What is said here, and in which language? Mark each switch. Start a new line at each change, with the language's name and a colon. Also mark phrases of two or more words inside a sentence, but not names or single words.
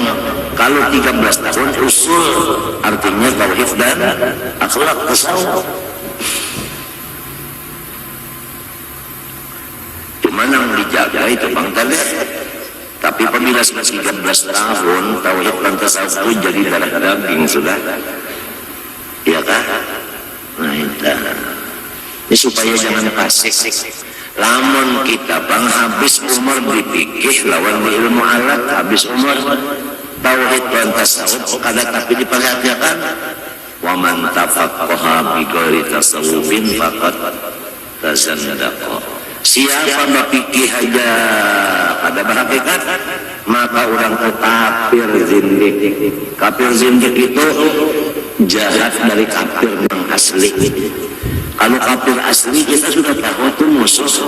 Indonesian: Kalau 13 tahun usul, artinya tauhid dan akhlak tasawuf. Cuma yang dijaga itu bang tadi. Tapi apabila sudah 13 tahun tauhid dan tasawuf itu jadi darah daging sudah, ya kan? Nah itu.
Banjar: Ini supaya jangan pasik. Lamun kita bang habis umur dipikir lawan di ilmu alat, habis umur tauhid dan tasawuf kada tapi diperhatikan.
Arabic: ومن تفقه بغير تصوف فقد تزندق.
Banjar: Siapa berpikir aja kada berhakikat, maka orang itu kafir zindik.
Indonesian: Kafir zindik itu jahat dari kafir yang asli. Kalau kafir asli kita sudah tahu itu musuh.